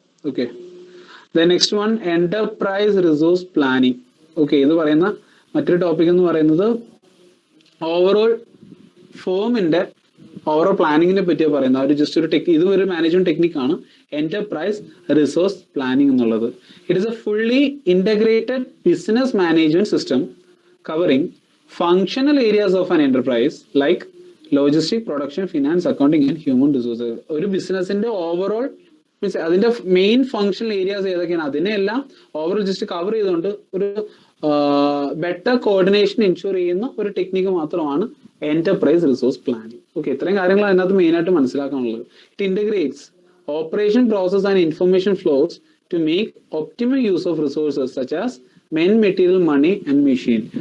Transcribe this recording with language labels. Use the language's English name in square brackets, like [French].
[English] Okay, then next one enterprise resource planning. [Malayalam] Okay, ഇത് പറയുന്ന മറ്റൊരു ടോപ്പിക് എന്ന് പറയുന്നത് ഓവറോൾ ഫോമിന്റെ ഓവറോൾ പ്ലാനിങ്ങിനെ പറ്റിയാണ് പറയുന്നത്. അവർ ജസ്റ്റ് ഒരു ഇതും ഒരു മാനേജ്മെന്റ് ടെക്നിക്കാണ് എന്റർപ്രൈസ് റിസോഴ്സ് പ്ലാനിങ് എന്നുള്ളത്. [English] It is a fully integrated business management system covering functional areas of an enterprise like logistics, production, finance, accounting and human resources. [Malayalam] ഒരു ബിസിനസിന്റെ ഓവറോൾ മീൻസ് അതിന്റെ മെയിൻ ഫങ്ഷണൽ ഏരിയാസ് ഏതൊക്കെയാണ് അതിനെല്ലാം overall just cover ചെയ്തുകൊണ്ട് ഒരു better coordination insure ചെയ്യുന്ന ഒരു technique മാത്രമാണ് എന്റർപ്രൈസ് റിസോഴ്സ് പ്ലാനിങ്. [English] okay, [Malayalam] ഇത്രയും കാര്യങ്ങൾ അതിനകത്ത് മെയിൻ ആയിട്ട് മനസ്സിലാക്കാനുള്ളത്. [English] It integrates operation process and information flows to make optimal use of resources such as men, material, money and machine.